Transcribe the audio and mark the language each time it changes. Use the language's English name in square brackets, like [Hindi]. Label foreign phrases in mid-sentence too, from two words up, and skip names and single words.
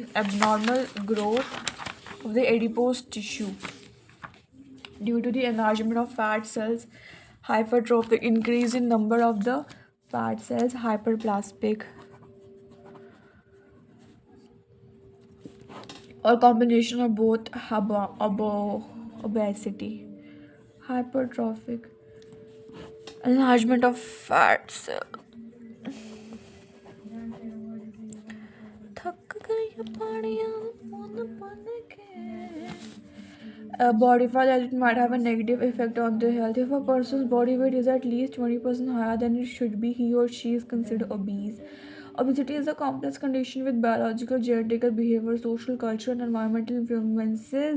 [English] abnormal growth of the adipose tissue due to the enlargement of fat cells, hypertrophic increase in number of the fat cells, hyperplastic, or combination of both obesity, hypertrophic, enlargement of fat cells. [Hindi] थक गई पानियां बूंद बूंद के. [English] Body fat, that it might have a negative effect on their health. If a person's body weight is at least 20% higher than it should be, he or she is considered obese. Obesity is a complex condition with biological, genetic, behavioral, social, cultural, and environmental influences.